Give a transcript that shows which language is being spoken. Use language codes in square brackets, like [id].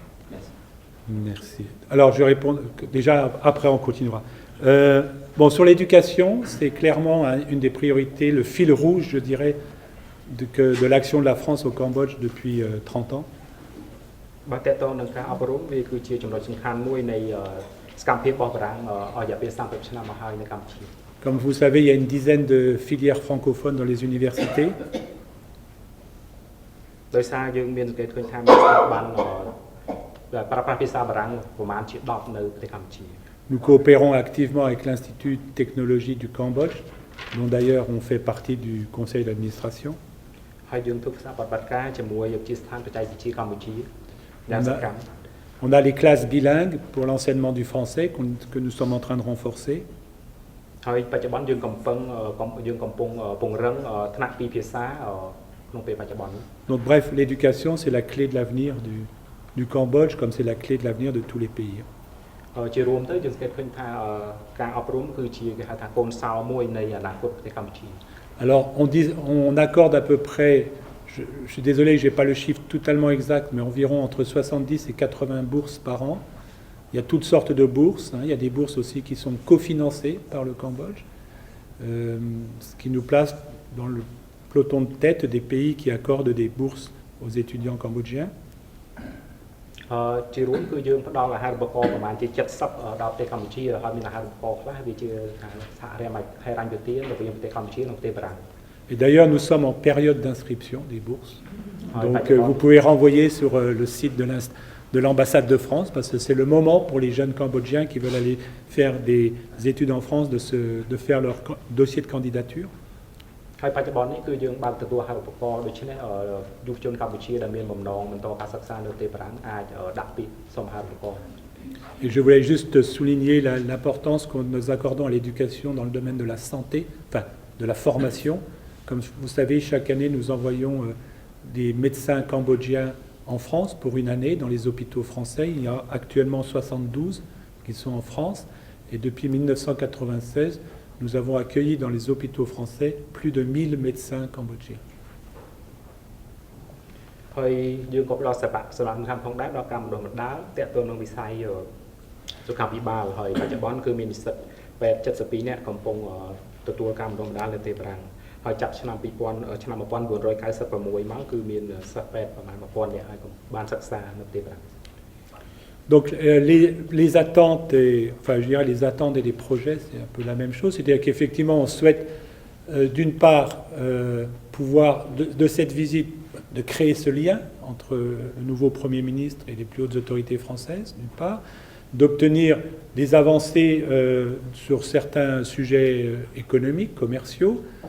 [fr] Merci. Merci. Alors, je réponds déjà, après on continuera. Bon, sur l'éducation, c'est clairement une des priorités, le fil rouge, je dirais, de l'action de la France au Cambodge depuis 30 ans. [km] បាទតើតើនឹងការអប់រំវាគឺជាចំណុចសំខាន់មួយនៃសកម្មភាពរបស់បារាំងអស់រយៈពេល30ឆ្នាំមកហើយនៅកម្ពុជា [fr] Comme vous savez, il y a une dizaine de filières francophones dans les universités. [km] ដោយសារយើងមានសង្កេតឃើញថាមានស្ថាប័នដែលប្រើប្រាស់ភាសាបារាំងប្រមាណជា10នៅប្រទេសកម្ពុជា [fr] Nous coopérons activement avec l'Institut de technologie du Cambodge, dont d'ailleurs on fait partie du conseil d'administration. [km] ហើយយើងធ្វើការបដិបត្តិការជាមួយវិទ្យាស្ថានបច្ចេកវិទ្យាកម្ពុជាយ៉ាងសកម្ម [fr] On a les classes bilingues pour l'enseignement du français que nous sommes en train de renforcer. [km] ហើយបច្ចុប្បន្នយើងកំពុងពង្រឹងថ្នាក់ពីរភាសាក្នុងពេលបច្ចុប្បន្ន [fr] Donc bref, l'éducation c'est la clé de l'avenir du Cambodge comme c'est la clé de l'avenir de tous les pays. [km] ជារួមទៅយើងសង្កេតឃើញថាការអប់រំគឺជាគេហៅថាកូនសោមួយនៃអនាគតប្រទេសកម្ពុជា [fr] Alors on accorde à peu près, je suis désolé, je n'ai pas le chiffre totalement exact, mais environ entre 70 et 80 bourses par an. Il y a toutes sortes de bourses, hein. Il y a des bourses aussi qui sont cofinancées par le Cambodge, ce qui nous place dans le peloton de tête des pays qui accordent des bourses aux étudiants cambodgiens. [km] ជារួមគឺយើងផ្ដល់អាហារូបករណ៍ប្រមាណជា70ដល់ប្រទេសកម្ពុជាហើយមានអាហារូបករណ៍ខ្លះវាជាសហហិរញ្ញវទាននៅប្រទេសកម្ពុជានិងប្រទេសបារាំង [fr] Et d'ailleurs, nous sommes en période d'inscription des bourses. Donc vous pouvez renvoyer sur le site de l'ambassade de France, parce que c'est le moment pour les jeunes Cambodgiens qui veulent aller faire des études en France de faire leur dossier de candidature. [km] ហើយបច្ចុប្បន្ននេះគឺយើងបានទទួលអាហារូបករណ៍ដូច្នេះយុវជនកម្ពុជាដែលមានបំណងបន្តការសិក្សានៅប្រទេសបារាំងអាចដាក់ពាក្យសុំអាហារូបករណ៍ [fr] Et je voulais juste souligner l'importance que nous accordons à l'éducation dans le domaine de la santé, enfin de la formation. Comme vous savez, chaque année, nous envoyons des médecins cambodgiens en France pour une année dans les hôpitaux français. Il y a actuellement 72 qui sont en France. Et depuis 1996, nous avons accueilli dans les hôpitaux français plus de 1000 médecins cambodgiens. [km] ហើយយើងក៏ផ្ដល់សារៈសំខាន់ផងដែរដល់ការបណ្ដុះបណ្ដាលទាក់ទងនឹងវិស័យសុខាភិបាលហើយបច្ចុប្បន្នគឺមាននិស្សិតពេទ្យ72នាក់កំពុងទទួលការបណ្ដុះបណ្ដាលនៅប្រទេសបារាំងហើយចាប់ឆ្នាំ1996មកគឺមានសិស្សពេទ្យប្រមាណ 1000 នាក់ហើយបានសិក្សានៅប្រទេសបារាំង [fr] Donc les attentes, enfin je dirais les attentes et les projets, c'est un peu la même chose. C'est-à-dire qu'effectivement on souhaite d'une part pouvoir de cette visite de créer ce lien entre le nouveau Premier ministre et les plus hautes autorités françaises, d'une part, d'obtenir des avancées sur certains sujets économiques, commerciaux,